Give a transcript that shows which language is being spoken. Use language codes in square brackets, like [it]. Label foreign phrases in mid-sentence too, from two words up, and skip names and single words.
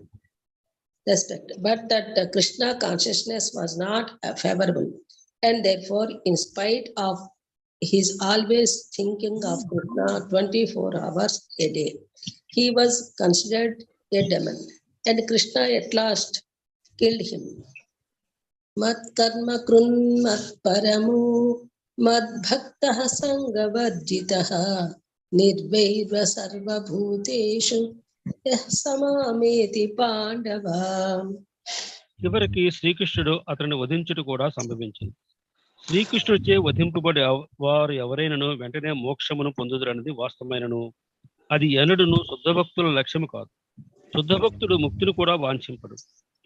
[en] But that Krishna consciousness was not favorable, and therefore, in spite of his always thinking of Krishna 24 hours a day, he was considered a demon, and Krishna at last killed him. [sa] मत् कर्म कृन्मत् परमु मद् भक्तः सङ्गवर्जितः निर्वैर सर्व भूतेषु यः समामेति पाण्डव. [te] చివరికి శ్రీకృష్ణుడు అతన్ని వధించుట కూడా సంభవించింది. శ్రీకృష్ణుడిచే వధింపబడి వారు ఎవరైనాను వెంటనే మోక్షమును పొందుదురన్నది వాస్తవమైనను అది ఎన్నడూను శుద్ధభక్తుల లక్ష్యము కాదు. శుద్ధభక్తుడు ముక్తిని కూడా వాంఛింపడు.